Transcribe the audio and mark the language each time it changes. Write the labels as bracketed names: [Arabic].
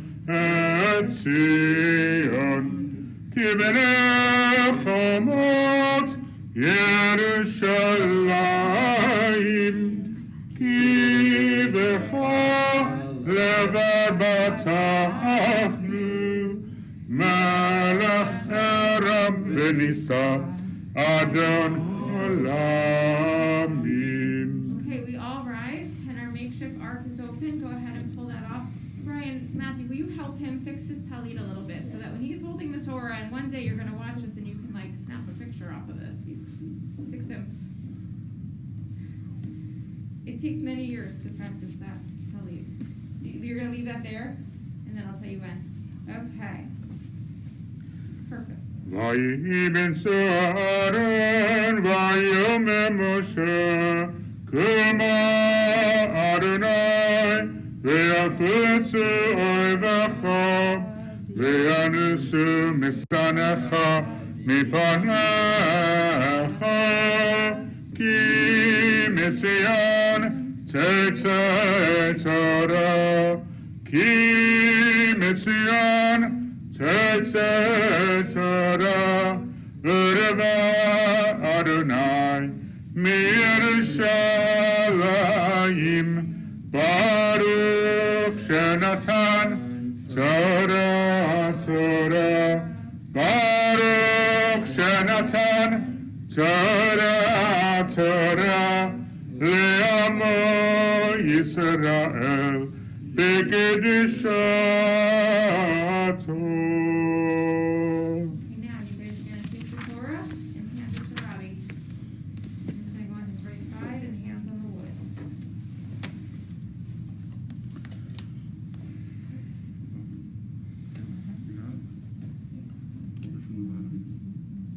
[Hebrew] את ציון כי בנחמות ירושלים כי בך לבד בטחנו מלך ארם ונישא אדון עולמים. [English] Okay, we all rise, and our makeshift ark is open. Go ahead and pull that off. Brian, Matthew, will you help him fix his talit a little bit so that when he's holding the Torah, and one day you're going to watch this and you can like snap a picture off of this. Fix him. It takes many years to practice that talit. You're going to leave that there, and then I'll tell you when. Okay. Perfect. [Hebrew] ויהי בצהרון ויאמר משה קומה אדוני ויפוצו אויביך וינוסו משנאיך מפניך כי מציון תצא תורה כי מציון תצא תורה ורבה אדוני מירושלים ברוך שנתן תורה תורה ברוך שנתן תורה תורה לעמו ישראל בקדושתו. [English] Okay, now you guys are going to take the Torah and hand it to Robbie. He's going to go on his right side and hands on the wood.